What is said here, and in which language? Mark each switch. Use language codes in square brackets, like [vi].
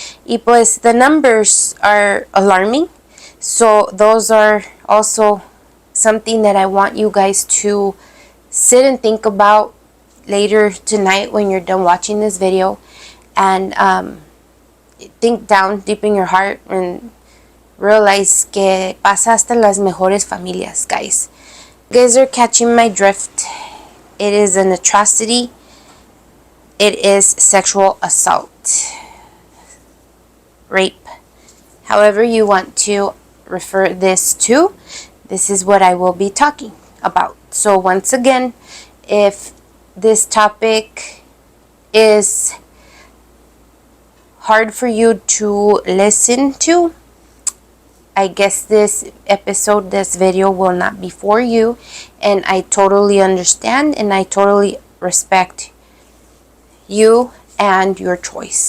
[es] Y pues [en] the numbers are alarming, so those are also something that I want you guys to sit and think about later tonight when you're done watching this video, and think down deep in your heart and realize [es] que pasa hasta en las mejores familias, guys. [en] You guys are catching my drift. It is an atrocity. It is sexual assault, rape, however you want to refer this to. This is what I will be talking about. So once again, if this topic is hard for you to listen to, I guess this episode, this video will not be for you, and I totally understand and I totally respect you and your choice.